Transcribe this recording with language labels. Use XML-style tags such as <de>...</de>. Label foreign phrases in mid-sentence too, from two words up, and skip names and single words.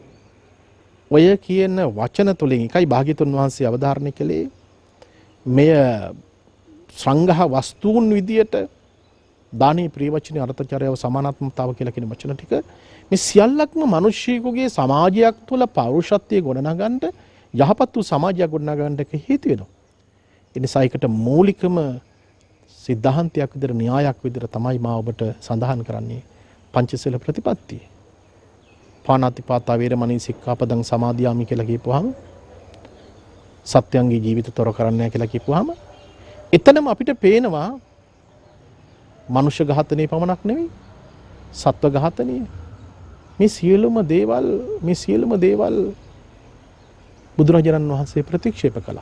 <si>ඔය කියන වචන තුලින් එකයි භාග්‍යතුන් වහන්සේ අවධාරණය කළේ මෙය සංඝහ වස්තුන් විදියට දානී ප්‍රියවචනේ අර්ථචර්යාව සමානාත්මතාව කියලා කියන වචන ටික මේ සියල්ලක්ම මිනිස්සෙකුගේ සමාජයක් තුළ පෞරුෂත්වයේ ගොඩනගන්න යහපත් වූ සමාජයක් ගොඩනගන්න හේතු වෙනවා. ඒ නිසා ඒකට මූලිකම සිද්ධාන්තයක් විදිහට න්‍යායක් විදිහට තමයි මා ඔබට සඳහන් කරන්නේ පංචශීල ප්‍රතිපත්තිය.</si> <pi>පාණාතිපාතා වේරමණී සික්ඛාපදං සමාදියාමි</pi> <si>කියලා කියපුවාම සත්‍යංගී ජීවිත තොර කරන්නේ නැහැ කියලා කියපුවාම එතනම අපිට පේනවා මනුෂ්‍ය ඝාතනයේ පමණක් නෙවෙයි සත්ව ඝාතනය මේ සියලුම දේවල් බුදුරජාණන් වහන්සේ ප්‍රතික්ෂේප කළා.</si>